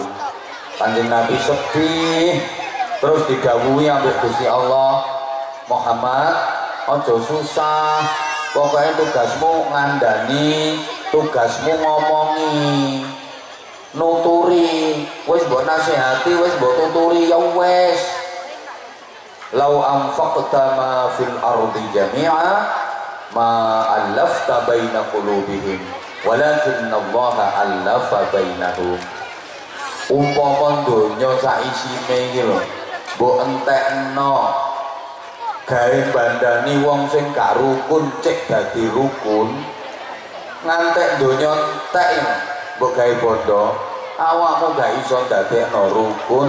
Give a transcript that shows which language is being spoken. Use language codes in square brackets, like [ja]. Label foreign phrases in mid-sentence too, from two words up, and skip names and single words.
[jv] Kanjeng Nabi sedih terus didhawuhi ambek Gusti Allah, Muhammad aja susah, pokoknya tugasmu ngandani, tugasmu ngomongi, nuturi, wis mbok nasihati, wis mbok tuturi ya wis. [ar] لو أنفقت ما في الأرض جميعا ما ألفت بين قلوبهم ولكن الله ألف بينهم. [jv] Umpama donya sak isine iki lho mbok entekno gawe bandani wong sing gak rukun cek dadi rukun, ngantek donya entek mbok gawe bondo, awakmu gak iso ndadekno rukun.